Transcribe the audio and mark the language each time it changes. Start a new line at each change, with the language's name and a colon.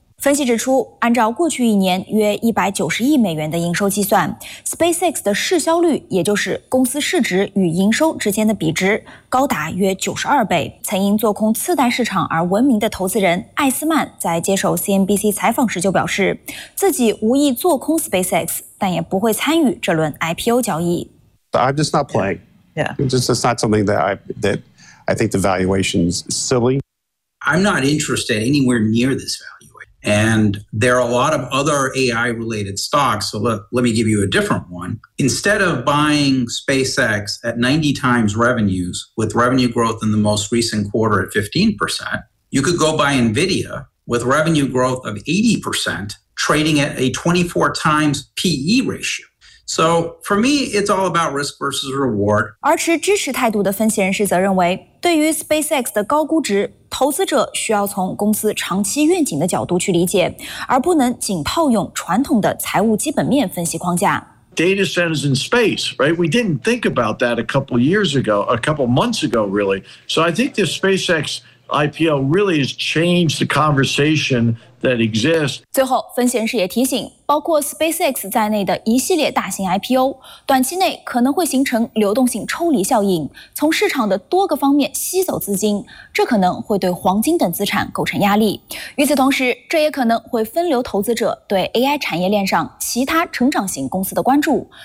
Chinese: 分析指出，按照过去一年约190亿美元的营收计算， SpaceX 的市销率，也就是公司市值与营收之间的比值，高达约92倍。曾因做空次贷市场而闻名的投资人艾斯曼在接受 CNBC 采访时就表示，自己无意做空 SpaceX， 但也不会参与这轮 IPO 交易。
English: I'm just not playing. Yeah. It's just not something that I think the valuation is silly. I'm not interested anywhere near this value. And there are a lot of other AI-related stocks, so let me give you a different one. Instead of buying SpaceX at 90 times revenues, with revenue growth in the most recent quarter at 15%, you could go buy NVIDIA with revenue growth of 80%, trading at a 24 times PE ratio. So for me, it's all about risk versus reward.
Chinese: 而持支持态度的分析人士则认为，对于 SpaceX 的高估值，投资者需要从公司长期愿景的角度去理解，而不能仅套用传统的财务基本面分析框架。
English: Data centers in space, right? We didn't think about that a couple months ago, really. So I think this SpaceX IPO really has changed the conversation. That exists.
Chinese: 最后，分析人士也提醒，包括 SpaceX 在内的一系列大型 IPO， 短期内可能会形成流动性抽离效应，从市场的多个方面吸走资金，这可能会对黄金等资产构成压力。与此同时，这也可能会分流投资者对 AI 产业链上其他成长型公司的关注。